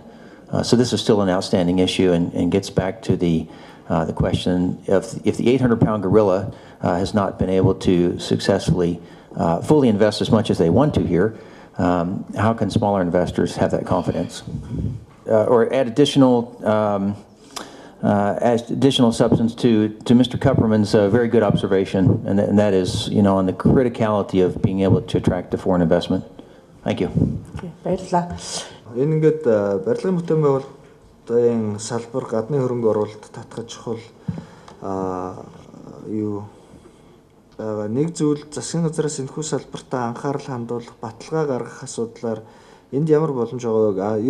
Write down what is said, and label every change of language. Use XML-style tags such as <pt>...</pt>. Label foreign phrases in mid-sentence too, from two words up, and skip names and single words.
<en>So this is still an outstanding issue, and gets back to the question of if the 800-pound gorilla has not been able to successfully fully invest as much as they want to here, how can smaller investors have that confidence? Or add additional substance to Mr. Kupperman's very good observation, and that is, on the criticality of being able to attract the foreign investment. Thank you.</en> <mn>Баярлалаа. Энэ ингээд барилгын бүтээн байгуулалтын салбар гадны хөрөнгө оруулалт татгаж чухал нэг зүйл засгийн газраас энэхүү салбартаа анхаарал хандуулах, баталгаа гаргах асуудлаар энд ямар боломж байгаа вэ?</mn>